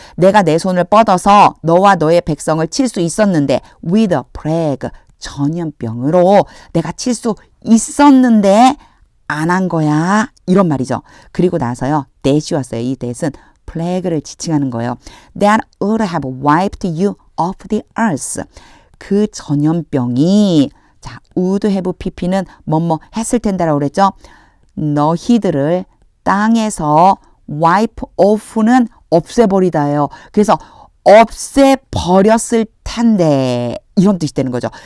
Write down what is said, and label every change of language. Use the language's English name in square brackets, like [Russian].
[Korean] 내가 내 손을 뻗어서 너와 너의 백성을 칠 수 있었는데, [English] with a plague, [Korean] 전염병으로 내가 칠 수 있었는데 안 한 거야, 이런 말이죠. 그리고 나서요, that이 왔어요. 이 that은 plague를 지칭하는 거예요. [English] That would have wiped you off the earth. [Korean] 그 전염병이, 자, would have pp는 뭐뭐 했을 텐데라고 그랬죠. 너희들을 땅에서 wipe off는 없애버리다예요. 그래서 없애버렸을 텐데 이런 뜻이 되는 거죠.